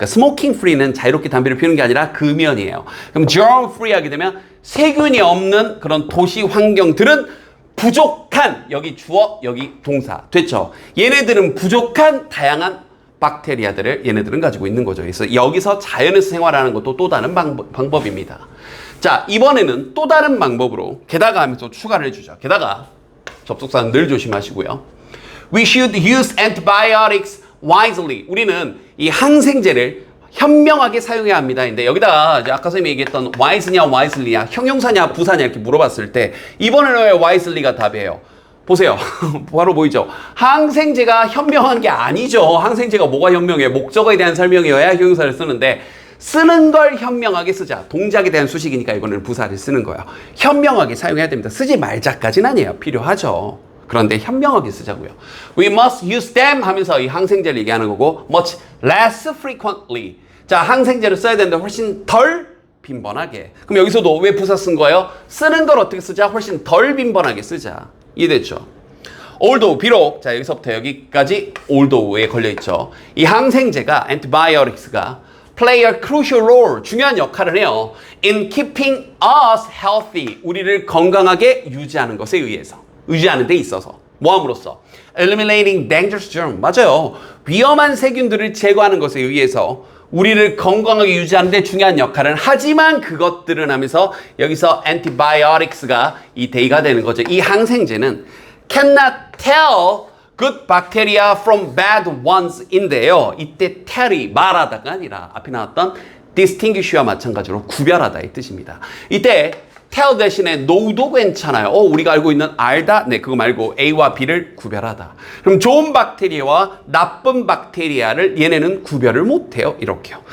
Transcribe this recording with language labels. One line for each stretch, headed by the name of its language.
Korean: 그러니까
English: smoking free
Korean: 는 자유롭게 담배를 피우는 게 아니라 금연이에요. 그럼 germ-free 하게 되면 세균이 없는 그런 도시 환경들은 부족한, 여기 주어, 여기 동사. 됐죠? 얘네들은 부족한 다양한 박테리아들을 얘네들은 가지고 있는 거죠. 그래서 여기서 자연에서 생활하는 것도 또 다른 방법입니다. 자, 이번에는 또 다른 방법으로 게다가 하면서 추가를 해주죠. 게다가 접속사는 늘 조심하시고요.
English: We should use antibiotics wisely.
Korean: 우리는 이 항생제를 현명하게 사용해야 합니다. 근데 여기다가 이제 아까 선생님이 얘기했던 wise냐 wisely냐, 형용사냐 부사냐 이렇게 물어봤을 때 이번에는 왜 wisely가 답이에요? 보세요. 바로 보이죠? 항생제가 현명한 게 아니죠. 항생제가 뭐가 현명해? 목적어에 대한 설명이어야 형용사를 쓰는데 쓰는 걸 현명하게 쓰자. 동작에 대한 수식이니까 이거는 부사를 쓰는 거예요. 현명하게 사용해야 됩니다. 쓰지 말자까지는 아니에요. 필요하죠. 그런데 현명하게 쓰자고요.
English: We must use them
Korean: 하면서 이 항생제를 얘기하는 거고
English: much less frequently.
Korean: 자, 항생제를 써야 되는데 훨씬 덜 빈번하게. 그럼 여기서도 왜 부사 쓴 거예요? 쓰는 걸 어떻게 쓰자? 훨씬 덜 빈번하게 쓰자. 이해됐죠? although, 비록, 자, 여기서부터 여기까지 although에 걸려있죠. 이 항생제가, antibiotics가
English: play a crucial role,
Korean: 중요한 역할을 해요.
English: in keeping us healthy,
Korean: 우리를 건강하게 유지하는 것에 의해서, 유지하는 데 있어서. 뭐함으로써?
English: eliminating dangerous germ,
Korean: 맞아요. 위험한 세균들을 제거하는 것에 의해서 우리를 건강하게 유지하는 데 중요한 역할은 하지만 그것들은 하면서 여기서 antibiotics가 이 대의가 되는 거죠. 이 항생제는
English: cannot tell good bacteria from bad ones인데요.
Korean: 이때 tell이 말하다가 아니라 앞에 나왔던 distinguish와 마찬가지로 구별하다 이 뜻입니다. 이때 tell 대신에 know도 괜찮아요. 우리가 알고 있는 알다? 네, 그거 말고 A와 B를 구별하다. 그럼 좋은 박테리아와 나쁜 박테리아를 얘네는 구별을 못해요. 이렇게요.